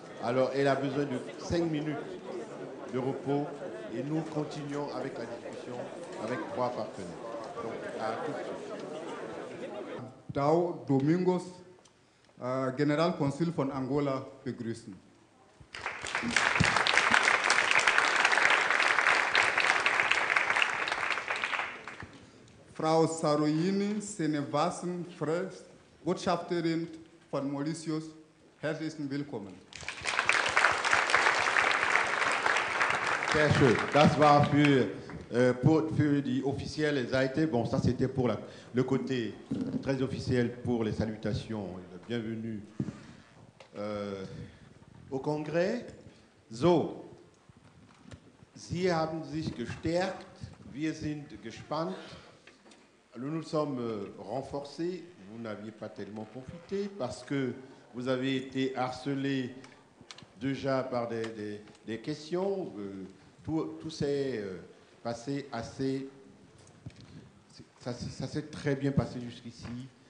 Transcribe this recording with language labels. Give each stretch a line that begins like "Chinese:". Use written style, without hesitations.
French: Alors, elle a besoin de 5 minutes de repos et nous continuons avec la discussion avec 3 partenaires. Donc, à tout de suite.
German: Dao Domingos, Generalkonsul von Angola, begrüßen. Frau Saroyini Senevasen Fresh, Botschafterin von Mauritius, herzlichen Willkommen. Sehr schön. Das war für die officielle Seite.
French: Bon, ça c'était pour le côté très officiel pour les salutations. Bienvenue au Kongress.
German: So, Sie haben sich gestärkt. Wir sind gespannt.
French: Nous nous sommes renforcés. Vous n'aviez pas tellement profité parce que vous avez été harcelé déjà par des questions. Tout s'est passé assez... Ça s'est très bien passé jusqu'ici.